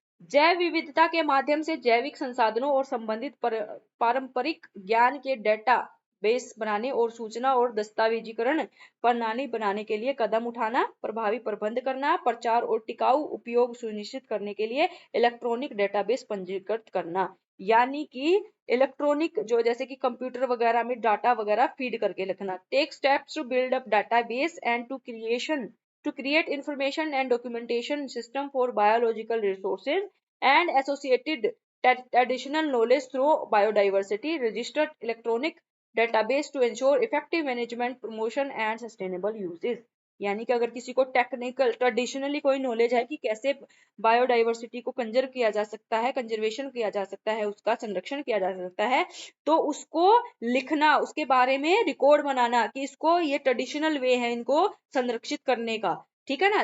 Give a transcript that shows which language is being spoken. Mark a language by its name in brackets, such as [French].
[Hindi] जैव विविधता के माध्यम से जैविक संसाधनों और संबंधित पारंपरिक ज्ञान के डेटा बेस बनाने और सूचना और दस्तावेजीकरण प्रणाली बनाने के लिए कदम उठाना, प्रभावी प्रबंध करना, प्रचार और टिकाऊ उपयोग सुनिश्चित करने के लिए इलेक्ट्रॉनिक डेटाबेस पंजीकृत करना, यानी कि इलेक्ट्रॉनिक जो जैसे कि कंप्यूटर वगैरह में डाटा वगैरह फीड करके रखना। [English] Take steps to build up database and to create information and documentation system for biological resources and associated additional knowledge through biodiversity registered electronic database to ensure effective management, promotion and sustainable uses। [Hindi] यानी कि अगर किसी को technical traditionally कोई knowledge है कि कैसे biodiversity को कंजर्व किया जा सकता है, कंजर्वेशन किया जा सकता है, उसका संरक्षण किया जा सकता है, तो उसको लिखना, उसके बारे में रिकॉर्ड बनाना कि इसको ये ट्रेडिशनल वे है इनको संरक्षित करने का, ठीक है ना।